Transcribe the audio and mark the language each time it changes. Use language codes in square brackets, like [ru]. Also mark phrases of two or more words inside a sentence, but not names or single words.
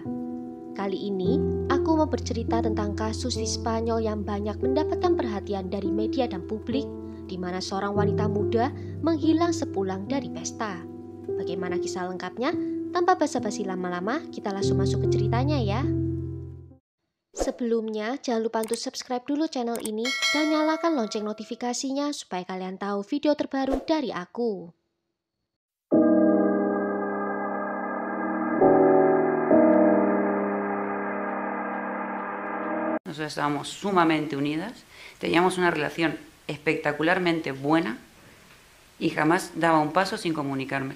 [id] Kali ini, aku mau bercerita tentang kasus di Spanyol yang banyak mendapatkan perhatian dari media dan publik, di mana seorang wanita muda menghilang sepulang dari pesta. Bagaimana kisah lengkapnya? Tanpa basa-basi lama-lama, kita langsung masuk ke ceritanya ya. Sebelumnya, jangan lupa untuk subscribe dulu channel ini dan nyalakan lonceng notifikasinya supaya kalian tahu video terbaru dari aku. [es] Nosotras estábamos sumamente unidas, teníamos una relación espectacularmente buena y jamás daba un paso sin comunicármelo.